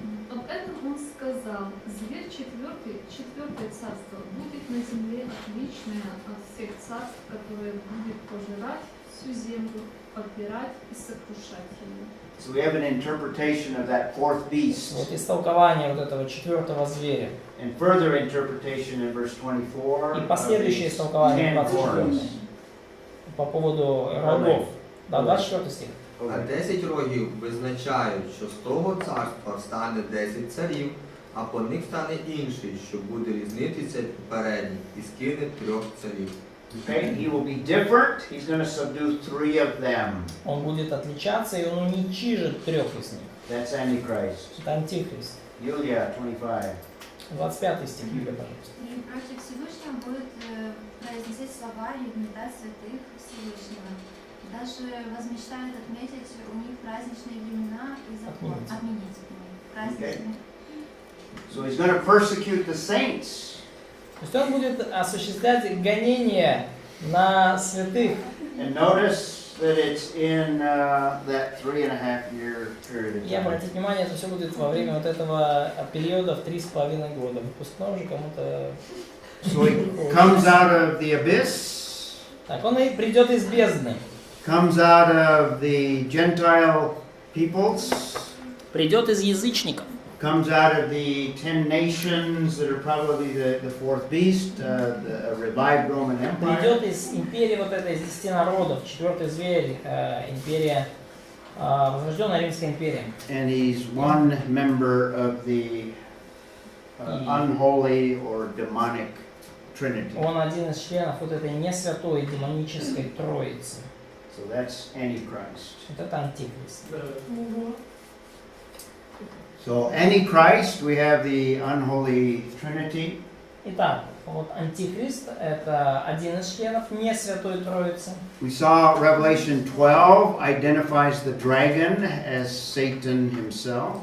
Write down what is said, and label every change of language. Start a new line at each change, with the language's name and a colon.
Russian: Об этом он сказал: зверь четвертое царство, будет на земле отличное от всех царств, которое будет пожирать всю землю, подбирать и сокрушать ее.
English: So we have an interpretation of that fourth beast.
Russian: Вот истолкование вот этого четвертого зверя.
English: And further interpretation in verse 24.
Russian: И последующее истолкование 24 по поводу рогов. Да, 24 стих.
Ukrainian: А 10 рогів визначають, що з того царства встане 10 царів, а по них стане інший, що буде різнитися попередніх, і скине 3 царів.
English: Okay, he will be different. He's going to subdue 3 of them.
Russian: Он будет отличаться, и он уничижит 3 из них.
English: That's Antichrist.
Russian: Это Антихрист.
English: Yulia, 25.
Russian: 25 стих, Юлия, пожалуйста. И против Всевышнего будет произносить слова и угнетать святых Всевышнего. Даже возмечтает отметить у них праздничные времена и закон. Отменить праздничные.
English: So he's going to persecute the saints.
Russian: То есть он будет осуществлять гонение на святых.
English: And notice that it's in that 3.5-year period of
Russian: И
English: time.
Russian: обратите внимание, это все будет во время вот этого периода в 3,5 года. Выпускной уже кому-то...
English: So he comes out of the abyss.
Russian: Так, он и придет из бездны.
English: Comes out of the Gentile peoples.
Russian: Придет из язычников.
English: Comes out of the 10 nations that are probably the fourth beast, the revived Roman Empire.
Russian: Придет из империи вот этой, из 10 народов, 4-й зверь, империя, возрожденная Римская империя.
English: And he's one member of the unholy or demonic trinity.
Russian: Он один из членов вот этой несвятой демонической троицы.
English: So that's Antichrist.
Russian: Вот это Антихрист.
English: So Antichrist, we have the unholy trinity.
Russian: Итак, вот Антихрист – это один из членов несвятой троицы.
English: We saw Revelation 12 identifies the dragon as Satan himself.